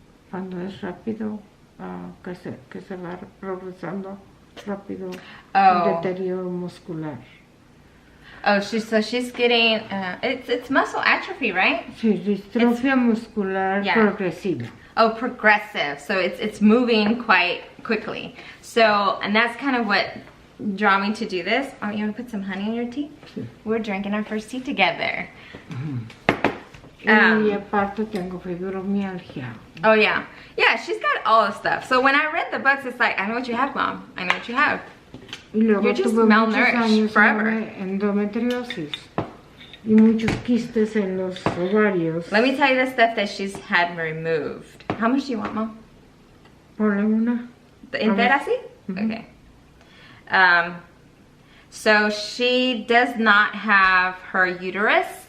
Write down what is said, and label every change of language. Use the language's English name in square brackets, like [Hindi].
[Spanish] Cuando es rápido, que se va progresando rápido, deterioro muscular. [English] Oh, so she's getting, it's muscle atrophy, right? [Spanish] Sí, distrofia muscular progresiva. [English] Oh, progressive. So it's moving quite quickly. So, and that's kind of what drew me to do this. Oh, you want to put some honey in your tea? Sí. We're drinking our first tea together. [Spanish] Y aparte tengo fibromialgia. [English] Oh, yeah. Yeah, she's got all the stuff. So when I read the books, it's like, I know what you have, Mom. I know what you have. [Spanish] Y luego [English] You're just malnourished forever. [Spanish] Endometriosis y muchos quistes en los ovarios. [English] Let me tell you the stuff that she's had removed. How much do you want, Mom? [Spanish] Ponle una. ¿Entera así? Okay. [English] So she does not have her uterus.